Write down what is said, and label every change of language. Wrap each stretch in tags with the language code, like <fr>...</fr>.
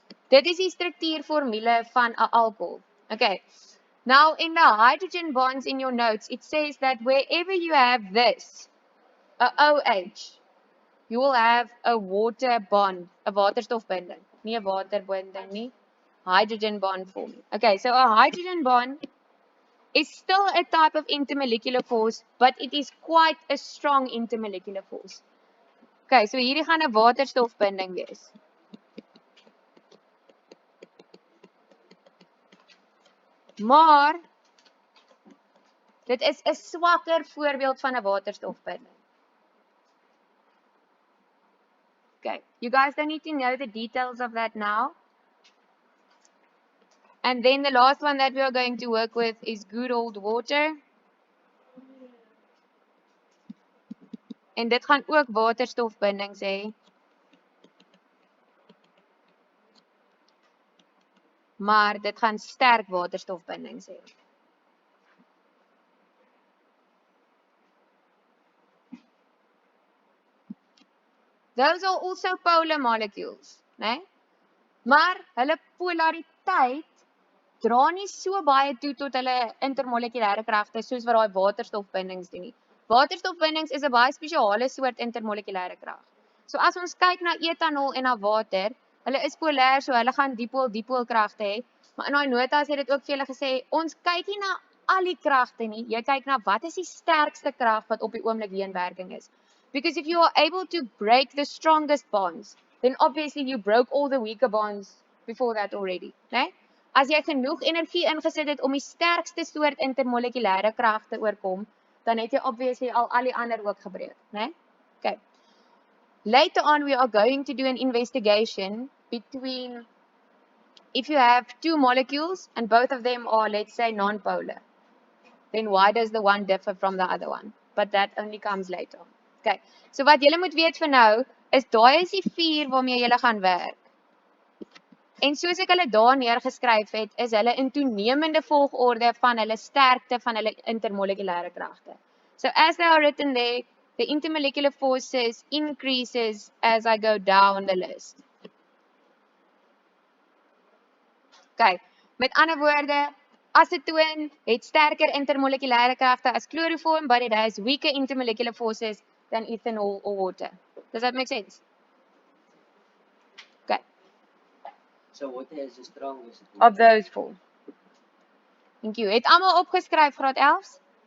<af>Dit is die struktuurformule van 'n alcohol.</af> <en>Okay, now in the hydrogen bonds in your notes, it says that wherever you have this, a OH, you will have a water bond, a waterstofbinding.</en> <af>Nie 'n waterbinding nie,</af> <en>hydrogen bond forming. Okay, so a hydrogen bond is still a type of intermolecular force, but it is quite a strong intermolecular force.</en> <af>Okay, so hierdie gaan 'n waterstofbinding wees. Maar dit is 'n swakker voorbeeld van 'n waterstofbinding.</af> <en>Okay, you guys don't need to know the details of that now. And then the last one that we are going to work with is good old water.</en> <af>En dit gaan ook waterstofbindings hê. Maar dit gaan sterk waterstofbindings hê.</af> <en>Those are also polar molecules, né?</en> <af>Maar hulle polariteit dra nie so baie toe tot hulle intermolekulêre kragte soos wat daai waterstofbindings doen nie. Waterstofbindings is 'n baie spesiale soort intermolekulêre krag. So as ons kyk na etanol en na water, hulle is polêr, so hulle gaan dipool kragte hê. Maar in daai notas het dit ook vir julle gesê, ons kyk nie na al die kragte nie. Jy kyk na wat is die sterkste krag wat op die oomblik hier in werking is.</af> <en>Because if you are able to break the strongest bonds, then obviously you broke all the weaker bonds before that already, né?</en> <af>As jy genoeg energie ingesit het om die sterkste soort intermolekulêre krag te oorkom, dan het jy obviously al die ander ook gebreek, né? Okay.</af> <en>Later on we are going to do an investigation between if you have two molecules and both of them are, let's say, non-polar. Then why does the one differ from the other one? But that only comes later on.</en> <af>Okay. So wat julle moet weet vir nou is daai is die 4 waarmee julle gaan werk. En soos ek hulle daar neergeskryf het, is hulle in toenemende volgorde van hulle sterkte van hulle intermolekulêre kragte.</af> <en>So as they are written there, the intermolecular forces increases as I go down the list. Okay,</en> <af>met ander woorde, acetoon het sterker intermolekulêre kragte as chloroform,</af> <en>but it has weaker intermolecular forces than ethanol or water. Does that make sense? Okay. So water is the strongest Of those 4. Thank you.</en> <af>Het almal opgeskryf graad 11s?</af>